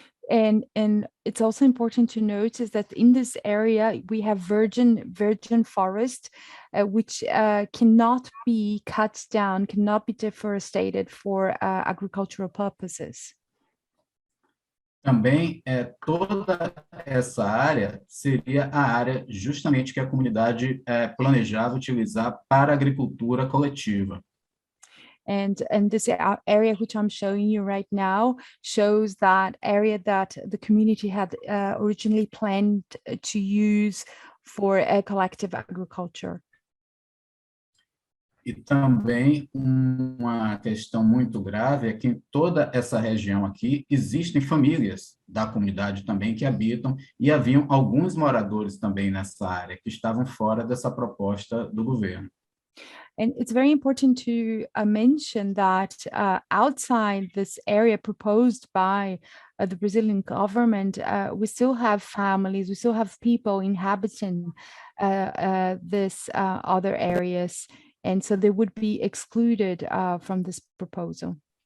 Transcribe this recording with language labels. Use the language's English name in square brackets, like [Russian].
[English] And it's also important to notice that in this area we have virgin forest, which cannot be cut down, cannot be deforested for agricultural purposes. [Portuguese] Também toda essa área seria a área justamente que a comunidade planejava utilizar para a agricultura coletiva. [English] And this area which I'm showing you right now shows that area that the community had originally planned to use for collective agriculture. [Portuguese] E também uma questão muito grave é que em toda essa região aqui existem famílias da comunidade também que habitam e haviam alguns moradores também nessa área que estavam fora dessa proposta do governo. [English] And it's very important to mention that outside this area proposed by the Brazilian government, we still have families, we still have people inhabiting this other areas, and so they would be excluded from this proposal.